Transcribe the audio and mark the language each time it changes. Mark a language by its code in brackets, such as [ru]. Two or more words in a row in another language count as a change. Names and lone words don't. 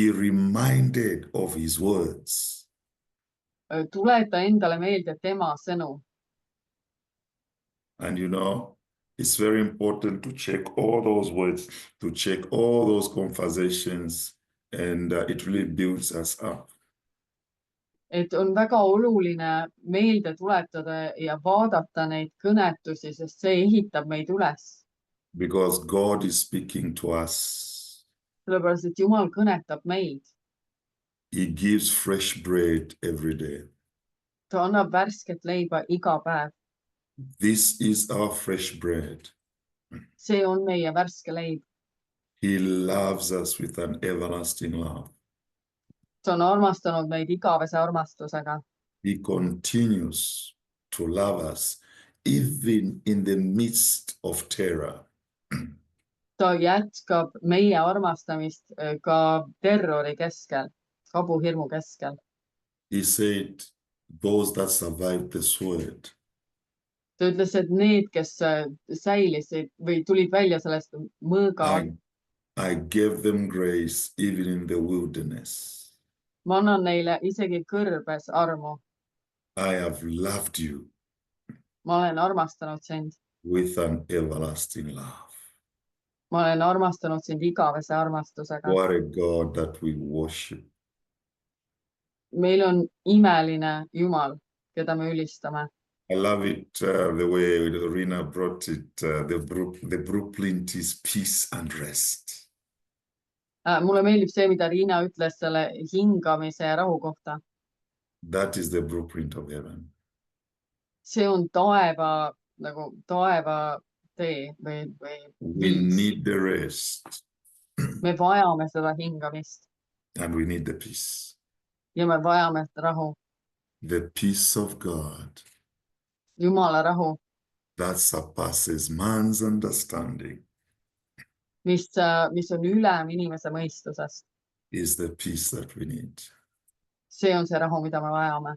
[en] Be reminded of his words. [et] tuleta endale meelde tema sõnu. [en] And it's very important to check all those words, to check all those conversations, and it really builds us up. [et] Et on väga oluline meelde tuletada ja vaadata neid kõnetusi, sest see ehitab meid üles. [en] Because God is speaking to us. [et] Sellepärast, et Jumal kõnetab meid. [en] He gives fresh bread every day. [et] Ta annab värsket leiba iga päev. [en] This is our fresh bread. [et] See on meie värske leib. [en] He loves us with an everlasting love. [et] Ta on armastanud meid igavese armastusega. [en] He continues to love us even in the midst of terror. [et] Ta jätkab meie armastamist ka terrori keskel, kabuhirmu keskel. [en] He said, those that survived the sword, [et] Ta ütles, et need, kes säilisid või tulid välja sellest mõõga, [en] I gave them grace even in the wilderness. [et] ma annan neile isegi kõrbes armu. [en] I have loved you [et] Ma olen armastanud sind. [en] with an everlasting love. [et] Ma olen armastanud sind igavese armastusega. [en] What a God that we worship. [et] Meil on imeline Jumal, keda me ülistame. [en] I love it the way Rina brought it, the blueprint is peace and rest. [et] Mulle meeldib see, mida Riina ütles selle hingamise ja rahu kohta. [en] That is the blueprint of heaven. [et] See on taeva tee või [en] We need the rest [et] me vajame seda hingamist [en] and we need the peace. [et] ja me vajame rahu. [en] The peace of God [et] Jumala rahu, [en] that surpasses man's understanding [et] mis on ülem inimese mõistusest. [en] is the peace that we need. [et] See on see rahu, mida me vajame.